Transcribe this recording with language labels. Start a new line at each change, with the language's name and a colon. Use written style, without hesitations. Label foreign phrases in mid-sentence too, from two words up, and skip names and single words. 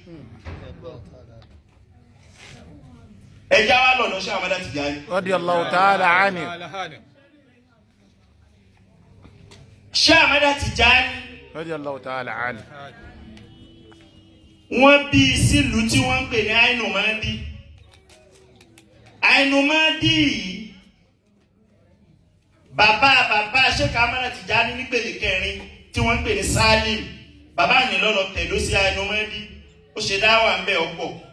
Yoruba: ẹjá wa lọ́dọ̀ Sheikh Ahmad Tijani
Arabic: رضي الله تعالى عنه.
Yoruba: Sheikh Ahmad Tijani
Arabic: رضي الله تعالى عنه.
Yoruba: wọ́n bí sílùú tí wọ́n ń pè ní Ainumadi. Ainumadi yìí bàbá Sheikh Ahmad Tijani nípele kẹrin tí wọ́n ń pè ní Salim bàbá ní lọ́lọ́ tẹ̀dó sí Ainumadi ó ṣe dáwà ń bẹ̀ ọ̀pọ̀.